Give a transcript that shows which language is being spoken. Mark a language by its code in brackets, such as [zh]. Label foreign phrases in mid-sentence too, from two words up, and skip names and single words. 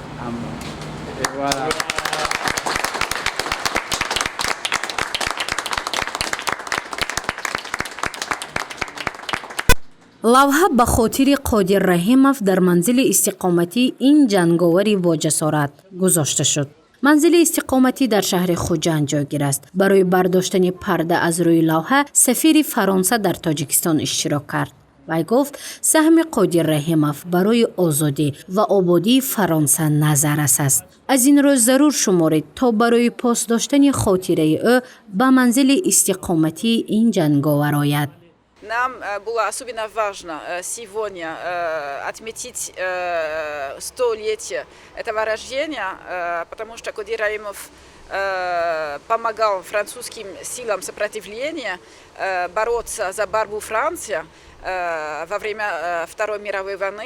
[fr] Amma. Et voilà. [tg] лавҳа ба хотири Қодир Раҳимов дар манзили истиқоматӣ ин ҷанговари боҷасорат гузошта шуд. манзили истиқоматӣ дар шаҳри Хуҷанд ҷойгир аст. барои бардоштани парда аз рӯи лавҳа сафири Фаронса дар Тоҷикистон иштирок кард. вай гуфт саҳми Қодир Раҳимов барои озодӣ ва ободии Фаронса назаррас аст. аз ин рӯ зарур шуморед то барои пос доштани хотираи ӯ ба манзили истиқоматӣ ин ҷанговар ояд. [ru] Нам было особенно важно сегодня отметить 100-летие этого рождения, потому что Қодир Раҳимов помогал французским силам сопротивления бороться за борьбу Франции во время Второй мировой войны.